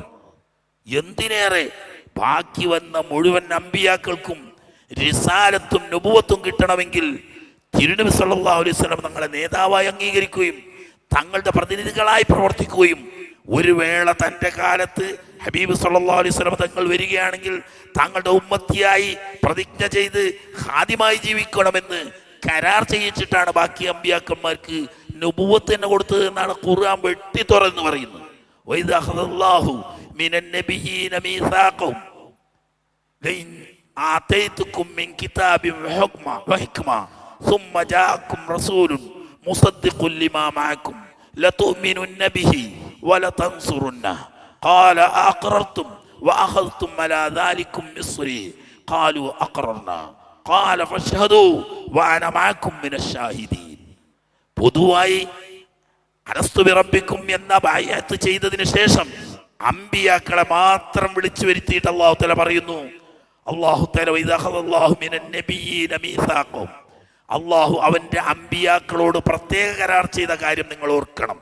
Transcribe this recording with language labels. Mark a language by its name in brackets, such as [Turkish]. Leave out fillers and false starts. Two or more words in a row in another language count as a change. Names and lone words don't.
[Malayalam] എന്തിനേറെ ബാക്കി വന്ന മുഴുവൻ അമ്പിയാക്കൾക്കും റിസാലത്തും നുബുവത്തും കിട്ടണമെങ്കിൽ തിരുനബി [Arabic] صلى الله عليه وسلم [Malayalam] തങ്ങളെ നേതാവായി അംഗീകരിക്കുകയും തങ്ങളുടെ പ്രതിനിധികളായി പ്രവർത്തിക്കുകയും ഒരു വേള തൻ്റെ കാലത്ത് ഹബീബ് [Arabic] صلى الله عليه وسلم [Malayalam] തങ്ങൾ വരികയാണെങ്കിൽ തങ്ങളുടെ ഉമ്മത്തിയായി പ്രതിജ്ഞ ചെയ്ത് ഖാദിമായി ജീവിക്കണമെന്ന് കരാർ ചെയ്യിച്ചിട്ടാണ് ബാക്കി അമ്പിയാക്കന്മാർക്ക് നുബുവത്ത് തന്നെ കൊടുത്തത് എന്നാണ് ഖുർആൻ വെട്ടി തുറന്ന് പറയുന്നത്. [Arabic] وإذ أخذ الله من النبيين ميثاقهم لئن آتيتكم من كتاب وحكمة ثم جاءكم رسول مصدق لما معكم لتؤمنن به ولتنصرنه قال أقررتم وأخذتم على ذلكم مصري قالوا أقررنا قال فاشهدوا وأنا معكم من الشاهدين. [Malayalam] പൊതുവായി [Arabic] ألست بربكم [Malayalam] എന്ന ബൈഅത്ത് ചെയ്തതിനു ശേഷം അമ്പിയാക്കളെ മാത്രം വിളിച്ചു വരുത്തിയിട്ട് [Arabic] الله تعالى [Malayalam] പറയുന്നു, [Arabic] الله تعالى وإذ أخذ الله من النبيين ميثاقهم, [Malayalam] അള്ളാഹു അവൻ്റെ അമ്പിയാക്കളോട് പ്രത്യേക കരാർ ചെയ്ത കാര്യം നിങ്ങൾ ഓർക്കണം.